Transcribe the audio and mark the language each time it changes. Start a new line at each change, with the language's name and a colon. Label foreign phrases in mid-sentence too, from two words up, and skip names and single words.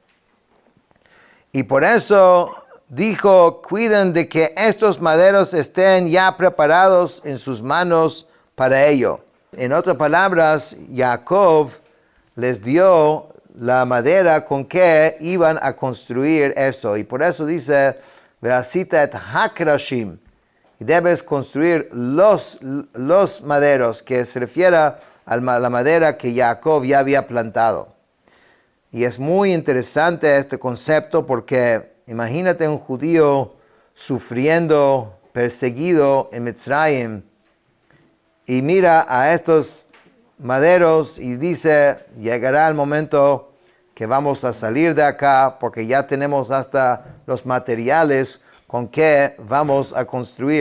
Spanish: Y por eso dijo, cuiden de que estos maderos estén ya preparados en sus manos para ello. En otras palabras, Jacob les dio la madera con que iban a construir esto. Y por eso dice,
Hebrew: ועשית את הקרשים.
Spanish: Y debes construir los maderos, que se refiere a la madera que Jacob ya había plantado. Y es muy interesante este concepto porque imagínate un judío sufriendo, perseguido en Mitzrayim, y mira a estos maderos y dice, llegará el momento que vamos a salir de acá porque ya tenemos hasta los materiales con que vamos a construir.